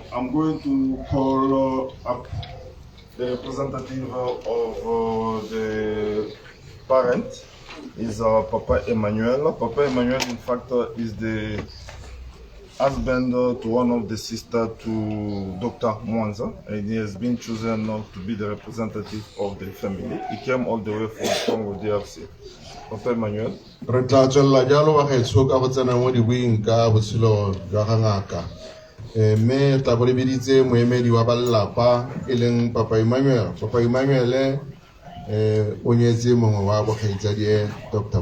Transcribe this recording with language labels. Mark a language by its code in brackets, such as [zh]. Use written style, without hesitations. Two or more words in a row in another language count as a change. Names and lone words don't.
[en] I'm going to call up the representative of the parent, is Papa Emmanuel. Papa Emmanuel, in fact, is the husband to one of the sisters to Dr. Mwanza, and he has been chosen to be the representative of the family. He came all the way from Congo DRC. Dr. Emmanuel. [tn] Re tla tswella jalo ba gaetsho ka go tsena mo dibuing ka botshelo jwa ga ngaka. Mme tla bo le biditse moemedi wa balelapa e leng Papa Emmanuel. Papa Emmanuel o nyetse mongwe wa bokgaitsadi Dr.